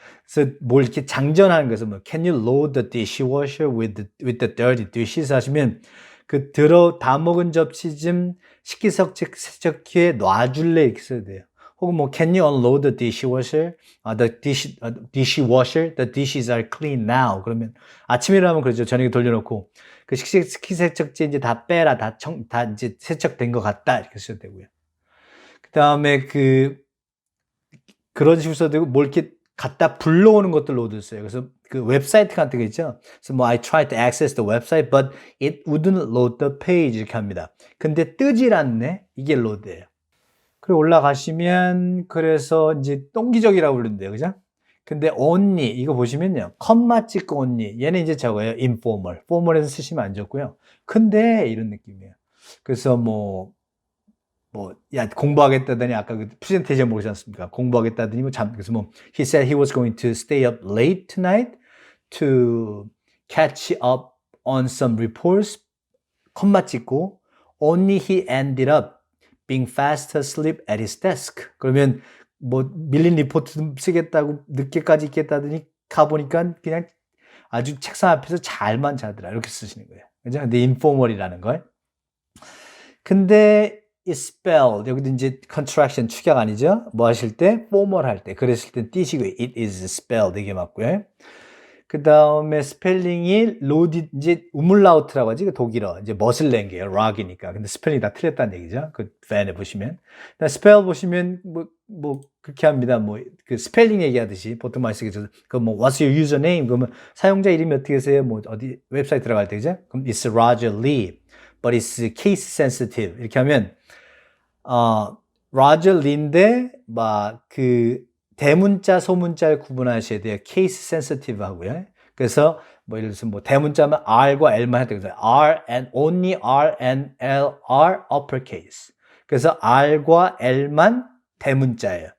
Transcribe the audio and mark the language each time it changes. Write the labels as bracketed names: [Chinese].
[Korean] 그래서 뭘 이렇게 장전하는 거죠. 뭐, [English] can you load the dishwasher with the dirty dishes [Korean] 하시면 그 다 먹은 접시 좀 식기세척기에 놔줄래 이렇게 써야 돼요. 혹은 뭐, [English] can you unload the dishwasher? dishwasher, the dishes are clean now. [Korean] 그러면 아침에 일어나면 그러죠. 저녁에 돌려놓고 그 식기세척기 이제 다 빼라, 다 이제 세척된 것 같다 이렇게 써야 되고요. 그 다음에 그런 식으로 써도 되고 뭘 이렇게 갖다 불러오는 것들로도 써요. 그래서 그 웹사이트 같은 거 있죠. 그래서 뭐 [English] I tried to access the website, but it wouldn't load the page [Korean] 이렇게 합니다. 근데 뜨질 않네. 이게 로드예요. 그리고 올라가시면 그래서 이제 똥기저귀라고 부르는데요, 그죠? 근데 only 이거 보시면요, 컴마 찍고 only 얘는 이제 저거예요. informal, formal에서 쓰시면 안 좋고요. 근데 이런 느낌이에요. 그래서 야, 공부하겠다더니, 아까 그 프레젠테이션 보지 않습니까? 공부하겠다더니, 그래서 [English] he said he was going to stay up late tonight to catch up on some reports, [Korean] 컴마 찍고, [English] only he ended up being fast asleep at his desk. [Korean] 그러면, 밀린 리포트 좀 쓰겠다고 늦게까지 있겠다더니, 가보니까 그냥 아주 책상 앞에서 잘만 자더라. 이렇게 쓰시는 거예요. 그죠? 근데 informal이라는 걸. 근데, is spelled 여기도 이제 contraction 축약 아니죠? 뭐 하실 때 formal 할 때 그랬을 때 띄시고 [English] it is spelled [Korean] 이게 맞고요. 그 다음에 스펠링이 loaded 이제 우물라우트라고 하지 그 독일어 이제 멋을 낸 게요 rock이니까 근데 스펠링이 다 틀렸다는 얘기죠. 그 팬에 보시면 spell 보시면 뭐 그렇게 합니다. 그 스펠링 얘기하듯이 보통 많이 쓰겠죠. [English] what's your username [Korean] 그러면 사용자 이름이 어떻게 되세요? 어디 웹사이트 들어갈 때 그죠? 그럼 [English] it's Roger Lee, but it's case sensitive [Korean] 이렇게 하면 로저 리인데 그 대문자 소문자를 구분하셔야 돼요. case sensitive 하고요. 그래서 예를 들어서 대문자면 R과 L만 해도 돼요. [English] R and only R and L are uppercase. [Korean] 그래서 R과 L만 대문자예요.